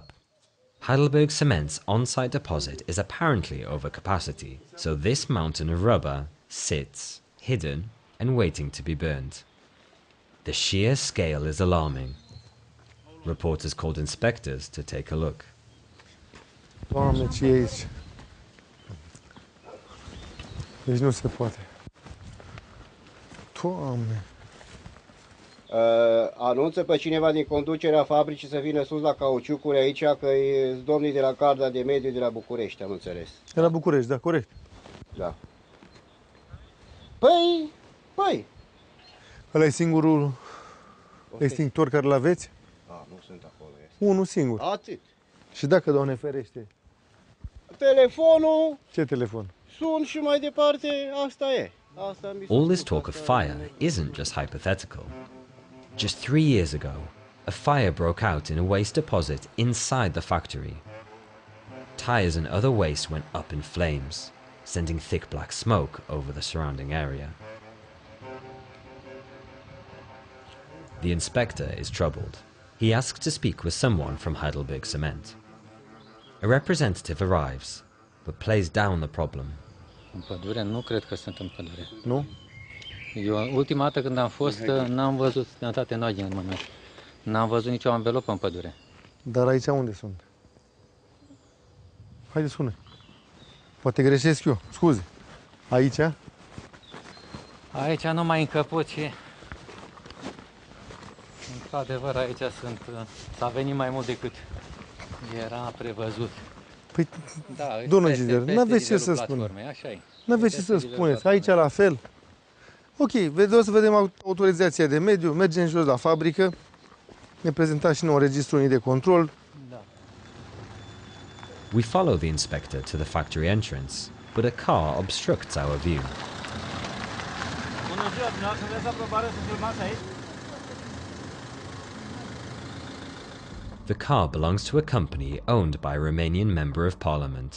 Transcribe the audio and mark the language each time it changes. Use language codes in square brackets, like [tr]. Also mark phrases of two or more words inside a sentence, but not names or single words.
[en] Heidelberg Cement's on-site deposit is apparently over capacity, so this mountain of rubber sits, hidden and waiting to be burned. The sheer scale is alarming. Reporters called inspectors to take a look. [ro] Doamne, ce e aici? Deci nu se poate. Doamne! Anunță pe cineva din conducerea fabricii să vină sus la cauciucuri aici, că e domnii de la Garda de Mediu de la București, am înțeles. De la București, da, corect. Da. Păi! Ăla e singurul extintor care l-aveți? Nu sunt acolo. Unul singur. Atât. Și dacă, Doamne ferește? Telefonul... Ce telefon? Sun și mai departe, asta e. [en] All this talk of fire isn't just hypothetical. Just 3 years ago, a fire broke out in a waste deposit inside the factory. Tires and other waste went up in flames, sending thick black smoke over the surrounding area. The inspector is troubled. He asks to speak with someone from Heidelberg Cement. A representative arrives, but plays down the problem. [ro] În pădure? Nu cred că sunt în pădure. Nu? Eu, ultima dată când am fost, n-am văzut sănătate în în moment. N-am văzut nicio anvelopă în pădure. Dar aici unde sunt? Haide, spune. Poate greșesc eu. Scuze. Aici? Aici nu mai încăput și... Într-adevăr, aici sunt... S-a venit mai mult decât era prevăzut. Păi, domnul inginer, n-aveți ce să spuneți. N-aveți ce să spuneți. Aici la fel. Ok, vreau să vedem autorizația de mediu, mergem jos la fabrică, ne prezentați și nouă registrul unii de control. [en] We follow the inspector to the factory entrance, but a car obstructs our view. The car belongs to a company owned by a Romanian member of parliament.